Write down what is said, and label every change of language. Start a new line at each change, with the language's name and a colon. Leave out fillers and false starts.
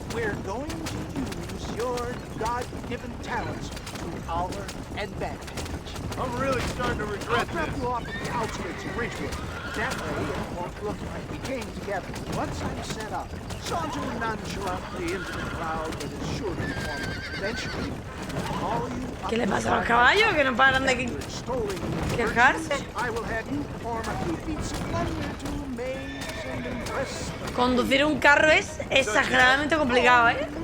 English: We're going to use your God-given talents to our advantage. I'm really starting to I'll regret drop this. you off at the outskirts of Ridgewood. That way it won't look like we came together. Once I'm set up, saunter nonchalantly into the crowd that is sure to be forming. Eventually, all you
Spanish: ¿Qué le pasa a los caballos que no paran de quejarse?
English: I will have you perform a few feats of wonder to amaze and impress.
Spanish: Conducir un carro es exageradamente complicado, ¿eh?